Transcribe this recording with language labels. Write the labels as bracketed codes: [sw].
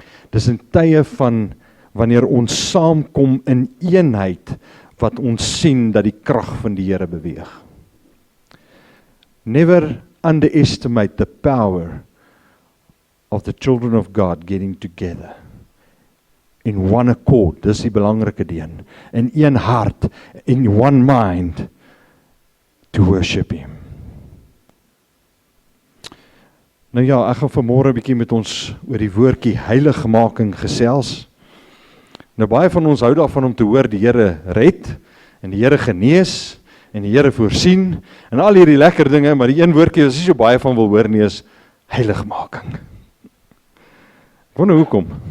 [af] Dis in tye van wanneer ons saamkom in eenheid wat ons sien dat die krag van die Here beweeg. [en] Never underestimate the power of the children of God getting together in one accord. [af] Dis die belangrike ding. In een hart, [en] in one mind to worship him. [af] Nou ja, ek gaan vanmôre 'n bietjie met ons oor die woordjie heiligmaking gesels. Nou baie van ons hou daarvan om te hoor die Here red, en die Here genees, en die Here voorsien, en al hierdie lekker dinge, maar die een woordjie wat ons nie so baie van wil hoor nie, is heiligmaking. Ek wonder hoekom.